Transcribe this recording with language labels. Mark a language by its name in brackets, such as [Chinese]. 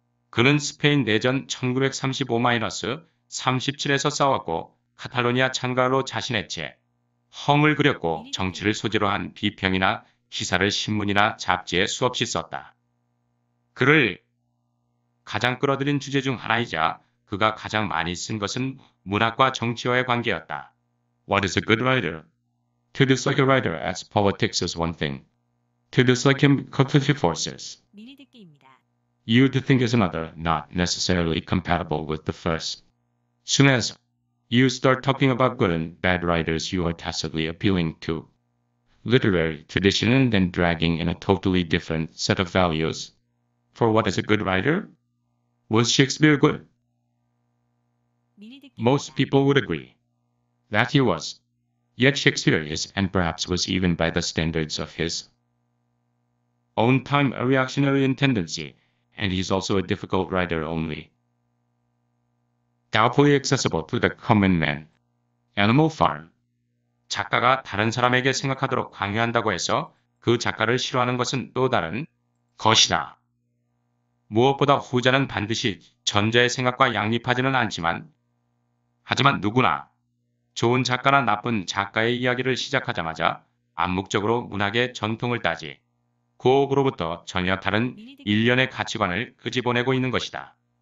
[Korean] 그는 스페인 내전 1935-37에서 싸웠고 카탈로니아 참가로 자신의 험을 그렸고 정치를 소재로 한 비평이나 기사를 신문이나 잡지에 수없이 썼다. 그를 가장 끌어들인 주제 중 하나이자 그가 가장 많이 쓴 것은 문학과 정치와의 관계였다. [English] What is a good writer? To dislike a writer as politics is one thing. To dislike him because he forces you to think is another, not necessarily compatible with the first. Soon as you start talking about good and bad writers, you are tacitly appealing to literary tradition and then dragging in a totally different set of values. For what is a good writer? Was Shakespeare good? Most people would agree that he was. Yet Shakespeare is, and perhaps was even by the standards of his own time, a reactionary in tendency, and he's also a difficult writer only doubtfully accessible to the common man. Animal Farm. [Korean] 작가가 다른 사람에게 생각하도록 강요한다고 해서 그 작가를 싫어하는 것은 또 다른 것이다. 무엇보다 후자는 반드시 전자의 생각과 양립하지는 않지만 하지만 누구나 좋은 작가나 나쁜 작가의 이야기를 시작하자마자 암묵적으로 문학의 전통을 그로부터 전혀 다른 일련의 가치관을 끄집어내고 있는 것이다.